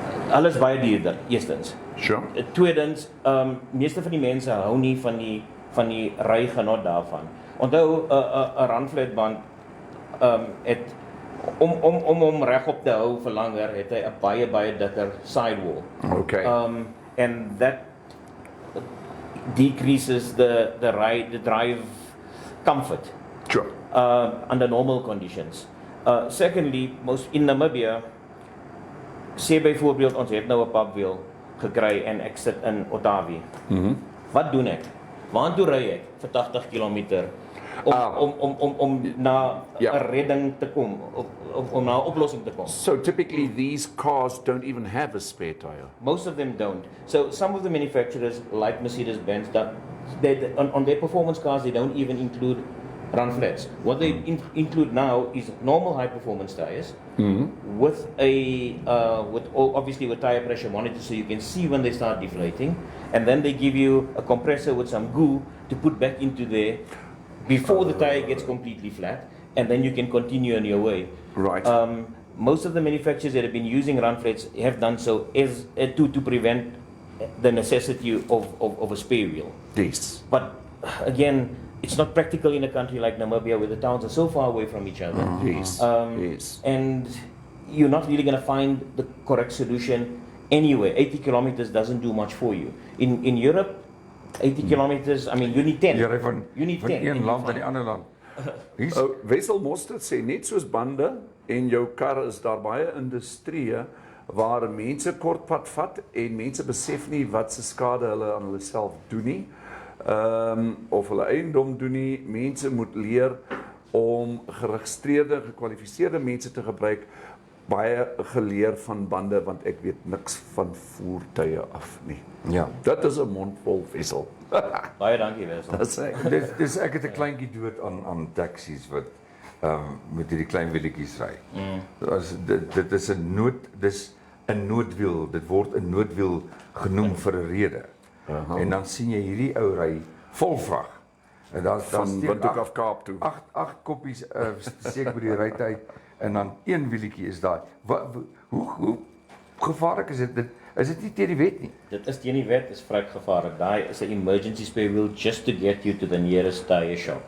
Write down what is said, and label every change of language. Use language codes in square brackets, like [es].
[af] Alles baie duurder, eerstens. [en] Sure. [af] Tweedens, meeste van die mense hou nie van die rygenot daarvan. Onthou 'n run flat band het om hom regop te hou vir langer het hy 'n baie dikker sidewall. [en] Okay. And that decreases the drive comfort Sure. under normal conditions. Secondly, most in Namibia, [af] sê byvoorbeeld ons het nou 'n papwiel gekry en ek sit in Ottawa. Wat doen ek? Waartoe ry ek vir 80 km om na 'n redding te kom, om na 'n oplossing te kom? [en] So typically these cars don't even have a spare tire. Most of them don't. So some of the manufacturers, like Mercedes-Benz, on their performance cars, they don't even include run flats. What they include now is normal high-performance tires with obviously with tire pressure monitors, so you can see when they start deflating, and then they give you a compressor with some goo to put back into there before the tire gets completely flat, and then you can continue on your way. Right. Most of the manufacturers that have been using run flats have done so to prevent the necessity of a spare wheel. Yes. But again, it's not practical in a country like Namibia where the towns are so far away from each other. Yes. Yes. And you're not really going to find the correct solution anywhere. 80 kilometers doesn't do much for you. In Europe, 80 kilometers, I mean, you need 10. [af] Jy ry van een land na die ander land. Wessel Mostert sê net soos bande en jou kar is daar baie industrieë waar mense kortpad vat en mense besef nie wat se skade hulle aan hulle self doen nie. Of hulle eiendom doen nie. Mense moet leer om geregistreerde, gekwalifiseerde mense te gebruik. Baie geleer van bande want ek weet niks van voertuie af nie. Ja. Dit is 'n mondvol Wessel. Baie dankie, Wessel. Dis Ek het 'n kleintjie dood aan taksies wat met hierdie klein wielietjies ry. Dit is 'n noodwiel. Dit word 'n noodwiel genoem vir 'n rede. En dan sien jy hierdie ou ry vol vrag. En dan van Windhoek af Kaap toe. 8 koppies steek by die ryte uit en dan een wielietjie is daai. Hoe gevaarlik is dit? Is dit nie teen die wet nie? Dit is teen die wet, is vrek gevaarlik. Daai is 'n [en] emergency spare wheel just to get you to the nearest tire shop.